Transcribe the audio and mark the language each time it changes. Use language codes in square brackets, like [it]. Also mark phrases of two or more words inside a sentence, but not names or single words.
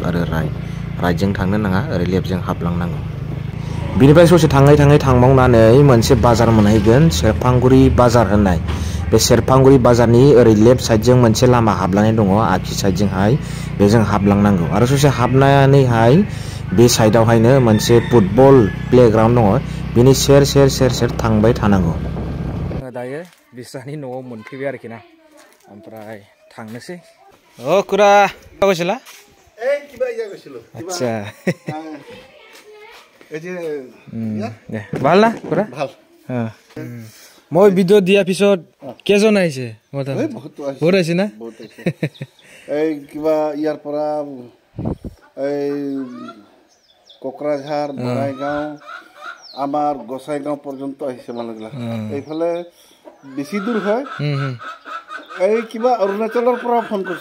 [brx] आरो राइटजों थांनो नाङा ओरै लेफ्टजों हाबलांनांगौ बिनिफ्राय ससे थाङै थांबावनानै मोनसे बाजार मोनहैगोन सेरफांगुरि बाजार होननाय बे सेरफांगुरि बाजारनि ओरै लेफ्ट साइडजों मोनसे लामा हाबलांनाय दङ आगसि साइडजोंहाय बेजों हाबलांनांगौ आरो ससे हाबनानैहाय बे साइडआवहायनो मोनसे [en] football playground [brx] दङ बिनि सेर थांबाय थानांगौ दायो बिस्रानि न'आव मोनफैबाय आरोखि ना ओमफ्राय थांनोसै [as] খুৰা গৈছিলা কিবা গৈছিলো আচ্ছা দে ভাল না খুৰা ভাল মই ভিডিঅ' দিয়াৰ পিছত কেইজন আহিছে বহুত আহিছে না এই কিবা ইয়াৰ পৰা এই কোকৰাঝাৰ বঙাইগাঁও আমাৰ গোসাইগাঁও পৰ্যন্ত আহিছে মানুহবিলাক এইফালে বেছি দূৰ হয় এই কিবা অৰুণাচলৰ পৰা ফোন কৰিছে